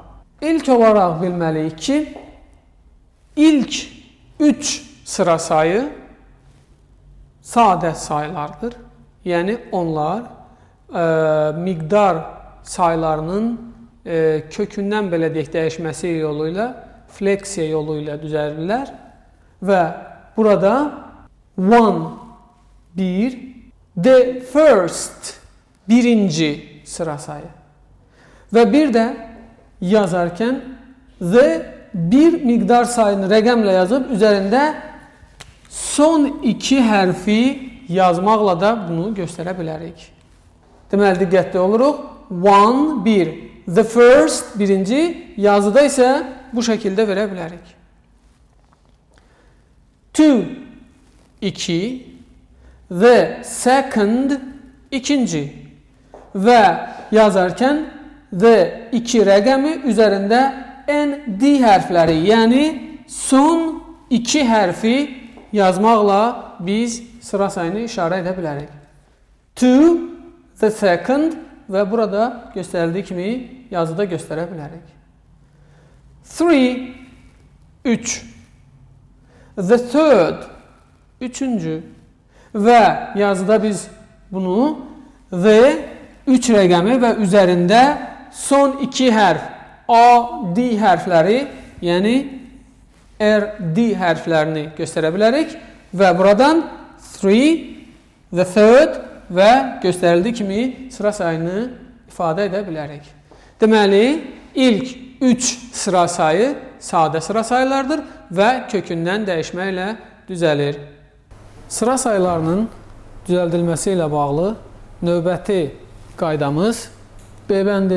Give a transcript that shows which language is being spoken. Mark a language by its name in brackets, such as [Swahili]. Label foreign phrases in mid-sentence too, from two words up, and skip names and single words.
[Azerbaijani] İlk olaraq bilməliyik ki, ilk 3 sıra sayı sadə saylardır. Yəni onlar miqdar saylarının kökündən belə deyək dəyişməsi yolu ilə, fleksiya yolu ilə düzəldirlər və burada bir, [English] the first, [Azerbaijani] birinci sıra sayı və bir də yazarkən the bir miqdar sayını rəqəmlə yazıb üzərində son 2 hərfi yazmaqla da bunu göstərə bilərik. Deməli, diqqətli oluruq. Bir, [English] the first, [Azerbaijani] birinci, yazıda isə bu şəkildə verə bilərik. 2, [English] the second, [Azerbaijani] ikinci və yazarkən the 2 rəqəmi üzərində ND hərfləri, yəni son 2 hərfi yazmaqla biz sıra sayını işarə edə bilərik. [English] The second [Azerbaijani] və burada göstərildiyi kimi yazıda göstərə bilərik. 3, [English] the third, [Azerbaijani] üçüncü və yazıda biz bunu the 3 rəqəmi və üzərində son 2 hərf AD hərfləri, yəni RD hərflərini göstərə bilərik və buradan 3, [English] the third [Azerbaijani] və göstərildiyi kimi sıra sayını ifadə edə bilərik. Deməli, ilk 3 sıra sayı sadə sıra saylardır və kökündən dəyişməklə düzəlir. Sıra saylarının düzəldilməsi ilə bağlı növbəti qaydamız B bəndi.